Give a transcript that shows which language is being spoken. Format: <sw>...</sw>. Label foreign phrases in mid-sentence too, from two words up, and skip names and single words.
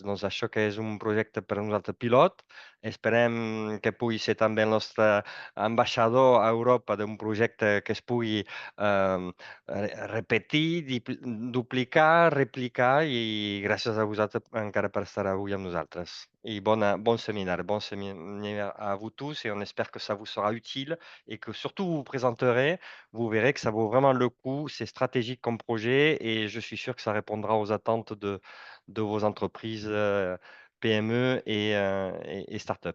<ca>Doncs això que és un projecte per a nosaltres pilot. Esperem que pugui ser també el nostre ambaixador a Europa d'un projecte que es pugui repetir, duplicar, replicar, i gràcies a vosaltres encara per estar avui amb nosaltres.</ca> <fr>Et bon séminaire à vous tous, et on espère que ça vous sera utile et que surtout vous vous présenterez, vous verrez que ça vaut vraiment le coup, c'est stratégique comme projet et je suis sûr que ça répondra aux attentes de vos entreprises PME et start-up.</fr>